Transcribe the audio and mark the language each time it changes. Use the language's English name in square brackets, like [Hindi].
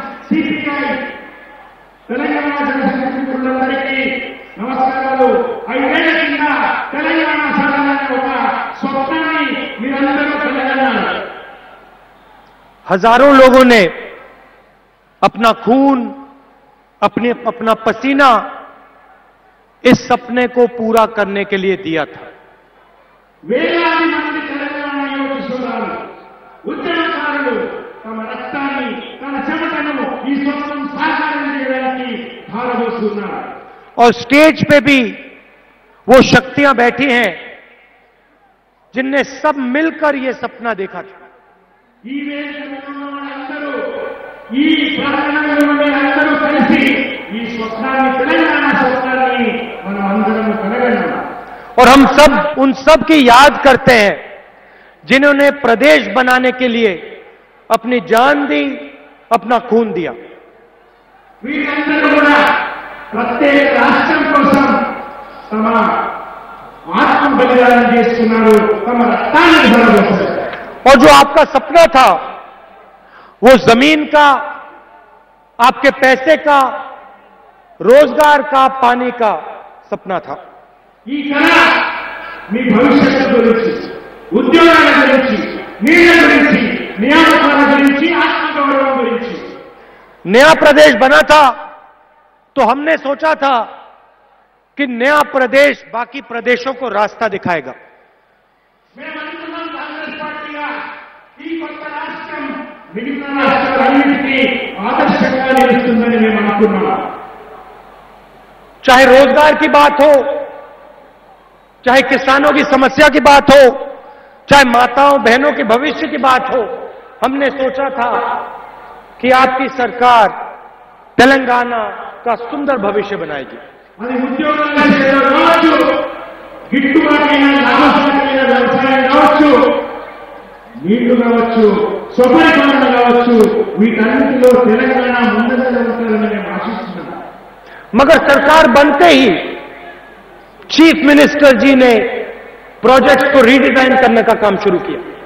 [Telugu] CPI Telangana జనసమితులందరికీ నమస్కారాలు. 5 ఏళ్ల కింద తెలంగాణ సాధనని ఒక స్వప్నాన్ని మీరందరూ కలగన్నారు. [Hindi] हजारों लोगों ने अपना खून, अपना पसीना इस सपने को पूरा करने के लिए दिया था. [Telugu] వేలాది మంది తెలంగాణ యువత సోదరులు, ఉద్యమకారులు తమ రక్తాన్ని, తమ చెమటను ఈ స్వప్నం సాకారం చేయడానికి ధారపోస్తున్నారు. [Hindi] और स्टेज पे भी वो शक्तियां बैठी हैं जिनने सब मिलकर ये सपना देखा था. [Telugu] ఈ వేదిక మీద ఉన్న వాళ్ళందరూ, ఈ ప్రాంగణంలో ఉన్న అందరూ కలిసి ఈ స్వప్నాన్ని, తెలంగాణ స్వప్నాన్ని మనం అందరం కలగలం. [Hindi] और हम सब उन सब की याद करते हैं जिन्होंने प्रदेश बनाने के लिए अपनी जान दी, अपना खून दिया. [Telugu] వీరందరూ కూడా ప్రత్యేక రాష్ట్రం కోసం తమ ఆత్మ బలిదానం చేస్తున్నారు, తమ రక్తాన్ని ధారపోస్తున్నారు. [Hindi] और जो आपका सपना था वो जमीन का, आपके पैसे का, रोजगार का, पानी का सपना था. [Telugu] ఈ కళ మీ భవిష్యత్తు గురించి, ఉద్యోగాల గురించి, నీళ్ల గురించి, నియామకాల గురించి, ఆత్మగౌరవం గురించి. [Hindi] नया प्रदेश बना था तो हमने सोचा था कि नया प्रदेश बाकी प्रदेशों को रास्ता दिखाएगा. [Telugu] మేమనుకున్నాం కాంగ్రెస్ పార్టీగా ఈ కొత్త రాష్ట్రం మిగతా రాష్ట్రాలన్నిటికీ ఆదర్శంగా నిలుస్తుందని మేము అనుకున్నాం. [Hindi] चाहे रोजगार की बात हो, चाहे किसानों की समस्या की बात हो, चाहे माताओं बहनों के भविष्य की बात हो, हमने सोचा था कि आपकी सरकार तेलंगाना का सुंदर भविष्य बनाएगी. [Telugu] అది ఉద్యోగాల విషయంలో కావచ్చు, గిట్టుబాటైన లాభసాటిమైన వ్యవసాయం కావచ్చు, నీళ్లు కావచ్చు, స్వపరిపాలన కావచ్చు, వీటన్నిటిలో తెలంగాణ ముందుగా ఉంటారని మేము ఆశిస్తున్నాం. [Hindi] मगर सरकार बनते ही चीफ मिनिस्टर जी ने प्रोजेक्ट को रीडिजाइन करने का काम शुरू किया.